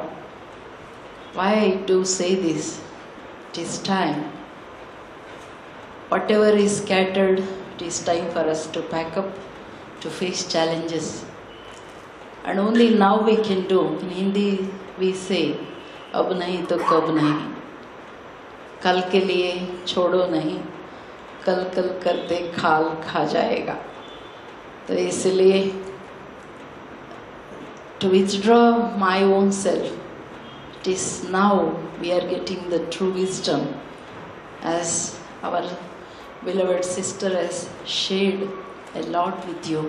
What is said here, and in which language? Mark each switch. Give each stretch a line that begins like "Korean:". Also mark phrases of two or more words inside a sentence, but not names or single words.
English: Why I do say this? It is time. Whatever is scattered, it is time for us to pack up, to face challenges. And only now we can do. In Hindi we say,
Hindi: अब नहीं तो कब नहीं. कल के लिए छोड़ो नहीं. कल कल करते काल खा जाएगा. So isliye,
English: to withdraw my own self, it is now we are getting the true wisdom, as our beloved sister has shared a lot with you.